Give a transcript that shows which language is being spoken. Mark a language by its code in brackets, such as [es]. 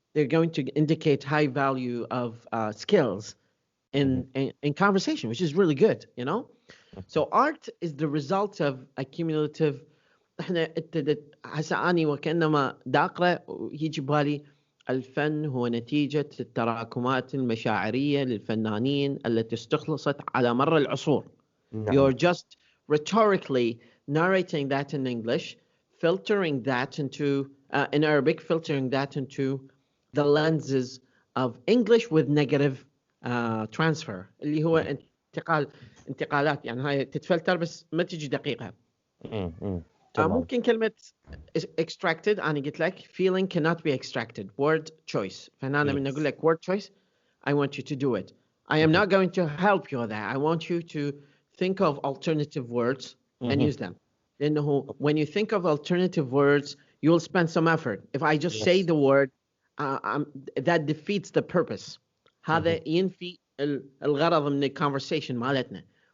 [en] They're going to indicate high value of skills in conversation, which is really good, you know? So art is the result of accumulative. [ar] احنا هسه اني وكانما داقره يجي بالي الفن هو نتيجة التراكمات المشاعرية للفنانين التي استخلصت على مر العصور. [en] You're just rhetorically narrating that in English, filtering that into in Arabic, filtering that into the lenses of English with negative transfer [ar] اللي هو انتقالات. يعني هاي تتفلتر بس ما تجي دقيقة. ممكن كلمة extracted أنا قلت لك [en] feeling cannot be extracted. Word choice. [ar] فهنا من أقول لك [en] word choice, I want you to do it. I am not going to help you with that. I want you to think of alternative words and use them. لأنه when you think of alternative words, you will spend some effort. If I just say the word, that defeats the purpose. [ar] هذا ينفي الغرض من الكونفرسيشن مالتنا.